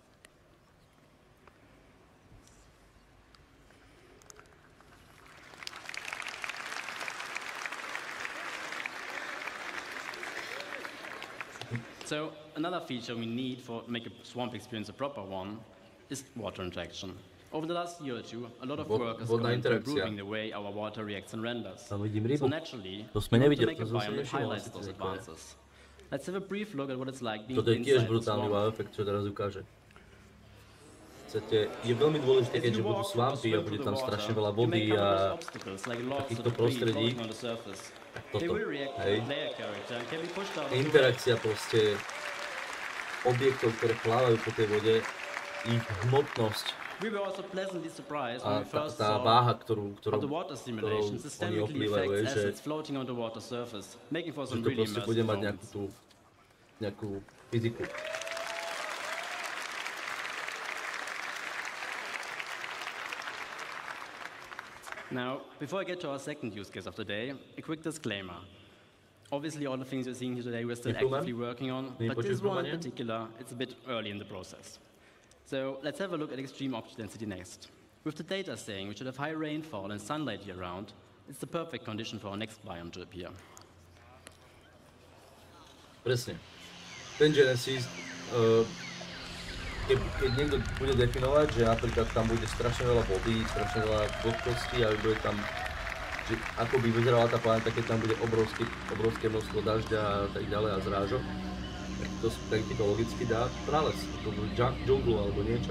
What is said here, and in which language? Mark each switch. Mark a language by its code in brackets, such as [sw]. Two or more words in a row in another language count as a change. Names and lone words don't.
[en] So another feature we need to make a swamp experience a proper one is water interaction. Over the last year or two, a lot of work has gone into improving the way our water reacts and renders. So naturally, we want to make a biome that highlights those advances. Let's have a brief look at what it's like being inside the swamp. [sk] Je veľmi dôležité, keďže budú svampy a bude tam strašne veľa vody a takýchto prostredí. Toto, hej. Interakcia proste objektov, ktoré plávajú po tej vode, ich hmotnosť a tá váha, ktorou oni oplývajú, že to proste bude mať nejakú fyziku. [en] Now, before I get to our second use case of the day, a quick disclaimer. Obviously, all the things you're seeing here today we're still actively working on, but this one in particular, it's a bit early in the process. So let's have a look at extreme object density next. With the data saying we should have high rainfall and sunlight year-round, it's the perfect condition for our next biome to appear. [sk] Presne. Ten Genesis, keď niekto bude definovať, že napríklad tam bude strašne veľa vody, strašne veľa vlhkosti a bude tam, že ako by vyzerala tá planéta, keď tam bude obrovské množstvo dažďa a tak ďalej a zrážok, tak ti to logicky dá prales, to bude džunglu alebo niečo.